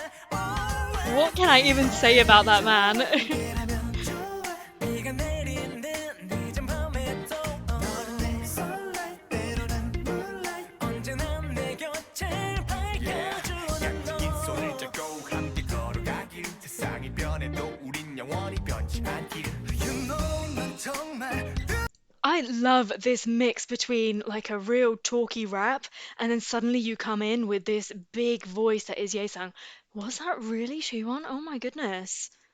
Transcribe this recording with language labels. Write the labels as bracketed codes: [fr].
[en] What can I even say about that man? [ko] 함께라면 좋아 네가 내리는 늦은 밤에도 너를 설레 때로는 moonlight 언제나 내 곁을 밝혀주는 너 약속인 손을 잡고 함께 걸어가길 세상이 변해도 우린 영원히 변치 않기를 [en] You know [ko] 난 정말 [en] I love this mix between like a real talky rap and then suddenly you come in with this big voice that is Ye-sang. Was that really Siwon? Oh my goodness.